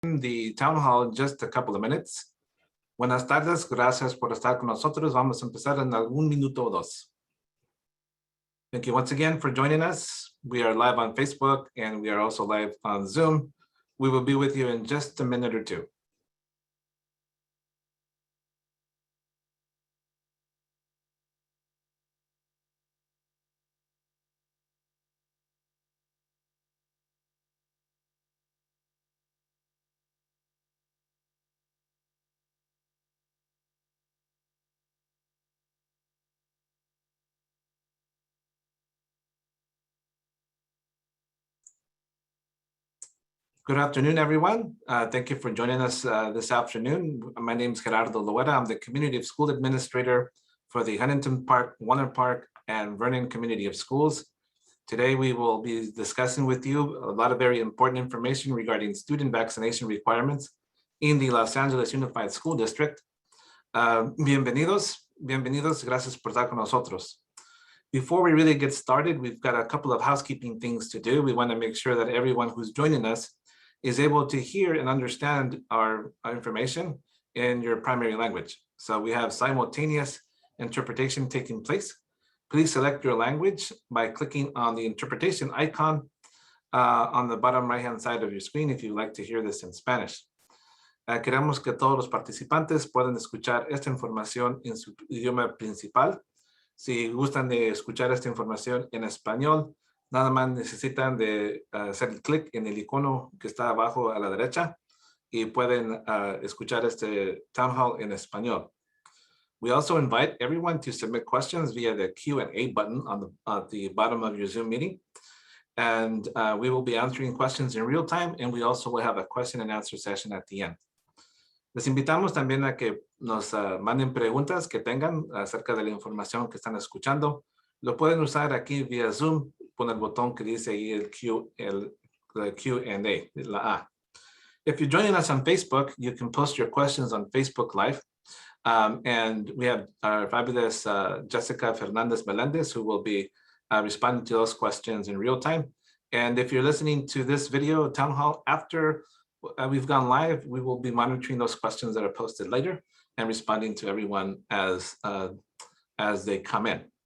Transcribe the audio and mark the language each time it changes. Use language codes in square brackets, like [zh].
[en] the town hall in just a couple of minutes. [es] Buenas tardes, gracias por estar con nosotros. Vamos a empezar en algún minuto o dos. [en] Thank you once again for joining us. We are live on Facebook and we are also live on Zoom. We will be with you in just a minute or two. Good afternoon, everyone. Thank you for joining us this afternoon. My name is Gerardo Loera. I'm the Community of School Administrator for the Huntington Park, Walnut Park, and Vernon Community of Schools. Today, we will be discussing with you a lot of very important information regarding student vaccination requirements in the Los Angeles Unified School District. [es] Bienvenidos, gracias por estar con nosotros. [en] Before we really get started, we've got a couple of housekeeping things to do. We want to make sure that everyone who's joining us is able to hear and understand our information in your primary language. So we have simultaneous interpretation taking place. Please select your language by clicking on the interpretation icon on the bottom right-hand side of your screen if you'd like to hear this in Spanish. [es] Queremos que todos los participantes puedan escuchar esta información en su idioma principal. Si gustan de escuchar esta información en español, nada más necesitan de hacer clic en el icono que está abajo a la derecha y pueden escuchar este town hall en español. [en] We also invite everyone to submit questions via the Q&A button on at the bottom of your Zoom meeting. And we will be answering questions in real time, and we also will have a question and answer session at the end. [es] Les invitamos también a que nos manden preguntas que tengan acerca de la información que están escuchando. Lo pueden usar aquí vía Zoom con el botón que dice ahí el Q&A, la A. [en] If you're joining us on Facebook, you can post your questions on Facebook Live. And we have our fabulous Jessica Fernandez Melendez, who will be responding to those questions in real time. And if you're listening to this video town hall after we've gone live, we will be monitoring those questions that are posted later and responding to everyone as they come in.